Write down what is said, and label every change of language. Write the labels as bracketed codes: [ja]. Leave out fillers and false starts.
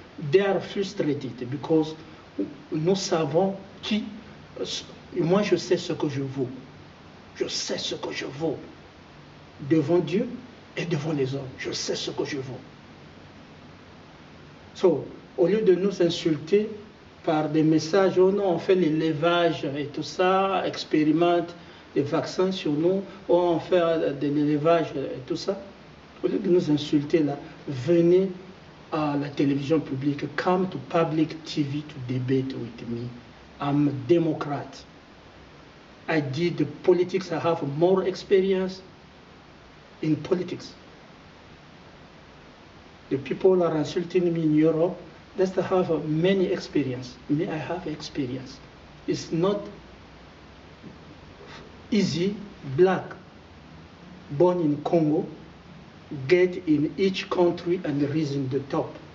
[en] They are frustrated because [fr] nous savons qui. Moi, je sais ce que je vaux. Je sais ce que je vaux devant Dieu et devant les hommes. Je sais ce que je vaux. So, au lieu de nous insulter par des messages, oh non, on fait l'élevage et tout ça, expérimente des vaccins sur nous, oh, on fait de l'élevage et tout ça, au lieu de nous insulter là, venez à la télévision publique, [en] come to public TV to debate with me. I'm a Democrat. I did politics, I have more experience in politics. The people are insulting me in Europe, they have many experience. Me, I have experience. It's not easy, black, born in Congo, get in each country and rise in the top.